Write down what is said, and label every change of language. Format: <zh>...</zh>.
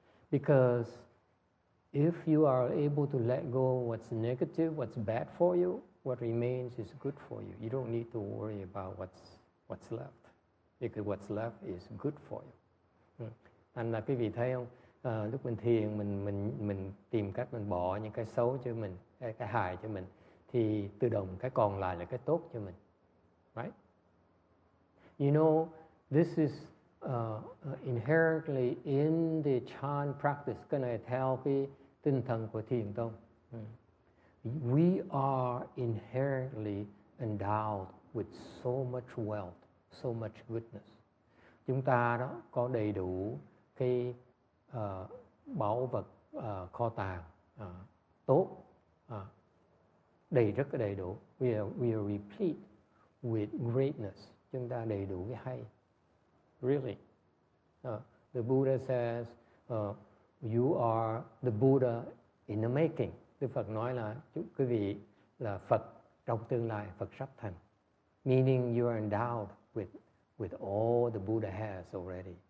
<en>Because if you are able to let go what's negative, what's bad for you, what remains is good for you. You don't need to worry about what's left. Because what's left is good for you.</en> <vi>Anh là quý vị thấy không? Lúc mình thiền, mình tìm cách mình bỏ những cái xấu cho mình, cái hại cho mình, thì tự động cái còn lại là cái tốt cho mình.</vi> <en>Right? You know, this is inherently in the Chan practice.</en> <vi>Cái này theo cái tinh thần của thiền tông.</vi> <en>We are inherently endowed with so much wealth, so much goodness.</en> <vi>Chúng ta đó có đầy đủ cái báu vật, kho tàng tốt, rất là đầy đủ.</vi> <en>We are replete with greatness.</en> <vi>Chúng ta đầy đủ cái hay.</vi> <en>Really. The Buddha says, you are the Buddha in the making.</en> <vi>Đức Phật nói là quý vị là Phật trong tương lai, Phật sắp thành.</vi> <en>Meaning you are endowed with all the Buddha has already.</en>